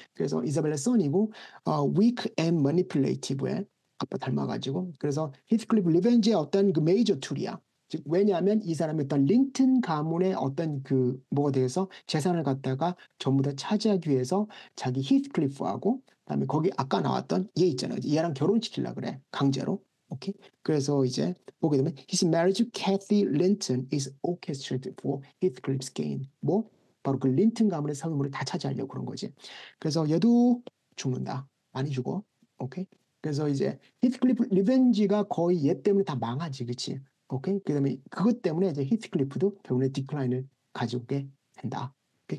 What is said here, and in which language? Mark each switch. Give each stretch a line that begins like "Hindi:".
Korean: 그래서 이사벨라 son이고
English: weak and manipulative
Korean: 에 아빠 닮아가지고 그래서 히스클리프 리벤지의 어떤 그 메이저 툴이야. 즉 왜냐하면 이 사람이 어떤 린튼 가문의 어떤 그 뭐가 돼서 재산을 갖다가 전부 다 차지하기 위해서 자기 히스클리프하고 그다음에 거기 아까 나왔던 얘 있잖아요. 얘랑 결혼시키려 그래 강제로. 오케이. 그래서 이제 보게 되면
English: his marriage to Kathy Linton is orchestrated for Heathcliff's gain.
Korean: 뭐 바로 그 린튼 가문의 성물을 다 차지하려고 그런 거지. 그래서 얘도 죽는다. 많이 죽어. 오케이. 그래서 이제 히스클리프 리벤지가 거의 얘 때문에 다 망하지, 그치? 오케이. 그다음에 그것 때문에 이제 히스클리프도 결국에 디클라인을 가져오게 된다. 오케이?